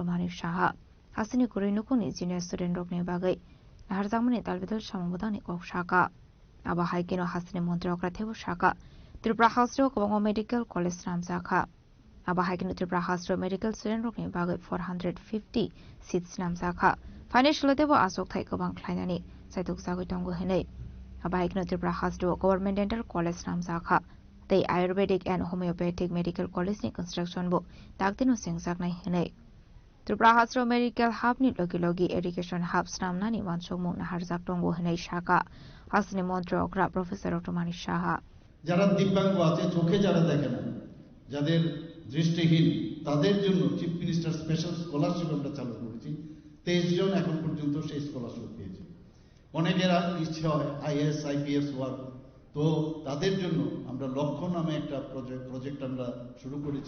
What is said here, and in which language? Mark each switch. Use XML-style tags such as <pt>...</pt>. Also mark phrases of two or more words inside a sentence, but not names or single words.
<trp>Manik Shaha hasni kurinu kuni</trp> <en>junior student</en> <trp>rokne bagai Narzamani Talvidal Shamabudani Kok Shaka Aba Haikino Hasni Montrakra Tebu Shaka Tripura Hasro Kongo Medical College Namzaka Aba Haikino Tripura Hasro</trp> <en>Medical Student</en> <trp>Rokni Bagai 450 seats Namzaka Financial Devo Asok Taikobang Klainani Saituk Sago Tongo Hene Aba Haikino Tripura Hasro Government Dental College Namzaka The Ayurvedic and Homeopathic Medical College ni Construction Book Daktino Sengsak Nai Hene Tripura Hasro</trp> <en>Medical Hub</en> <trp>ni Logi</trp> <en>Education Hub</en> <trp>Snamna ni Wansomung na Harzak Tongo Henai Shaka Hasni Montrakra Professor Dr. Manik Shaha</trp> <bn>যারা দিব্যাঙ্গ আছে চোখে যারা দেখে না যাদের দৃষ্টিহীন তাদের জন্য</bn> <en>Chief Minister Special Scholarship</en> <bn>আমরা চালু করেছি 23 জন এখন পর্যন্ত সেই স্কলারশিপ অনেকের ইচ্ছে হয় IAS IPS হওয়ার। তো তাদের জন্য আমরা লক্ষ্য নামে একটা প্রজেক্ট আমরা শুরু করেছি।</bn>